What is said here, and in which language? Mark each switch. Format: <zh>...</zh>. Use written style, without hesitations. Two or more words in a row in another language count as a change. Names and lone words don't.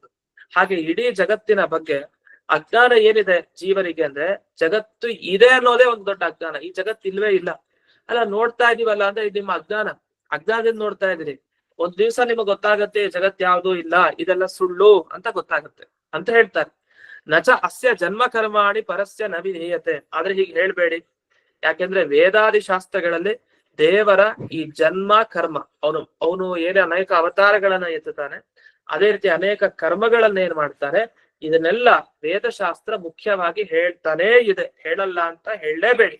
<kn>ಹಾಗೆ ಇಡೀ ಜಗತ್ತಿನ ಬಗ್ಗೆ ಅಜ್ಞಾನ ಏನಿದೆ ಜೀವನಿಗೆ ಅಂದ್ರೆ, ಜಗತ್ತು ಇದೆ ಅನ್ನೋದೇ ಒಂದು ದೊಡ್ಡ ಅಜ್ಞಾನ. ಈ ಜಗತ್ತು ಇಲ್ವೇ ಇಲ್ಲ, ಅಲ್ಲ ನೋಡ್ತಾ ಇದೀವಲ್ಲ ಅಂದ್ರೆ ಇದು ನಿಮ್ಮ ಅಜ್ಞಾನ, ಅಜ್ಞಾನದಿಂದ ನೋಡ್ತಾ ಇದೀರಿ. ಒಂದ್ ದಿವ್ಸ ನಿಮಗೆ ಗೊತ್ತಾಗತ್ತೆ ಜಗತ್ ಯಾವ್ದು ಇಲ್ಲ, ಇದೆಲ್ಲ ಸುಳ್ಳು ಅಂತ ಗೊತ್ತಾಗತ್ತೆ ಅಂತ ಹೇಳ್ತಾರೆ.</kn> <sa>ನಚ ಅಸ್ಯ ಜನ್ಮ ಕರ್ಮಾಣಿ ಪರಸ್ಯ ನ ವಿಧೀಯತೆ.</sa> <kn>ಆದ್ರೆ ಹೀಗೆ ಹೇಳ್ಬೇಡಿ, ಯಾಕೆಂದ್ರೆ ವೇದಾದಿ ಶಾಸ್ತ್ರಗಳಲ್ಲಿ ದೇವರ ಈ ಜನ್ಮ ಕರ್ಮ, ಅವನು ಏನೇ ಅನೇಕ ಅವತಾರಗಳನ್ನ ಎತ್ತುತ್ತಾನೆ, ಅದೇ ರೀತಿ ಅನೇಕ ಕರ್ಮಗಳನ್ನ ಏನ್ ಮಾಡ್ತಾನೆ, ಇದನ್ನೆಲ್ಲ ವೇದಶಾಸ್ತ್ರ ಮುಖ್ಯವಾಗಿ ಹೇಳ್ತಾನೇ ಇದೆ, ಹೇಳಲ್ಲ ಅಂತ ಹೇಳಲೇಬೇಡಿ.</kn>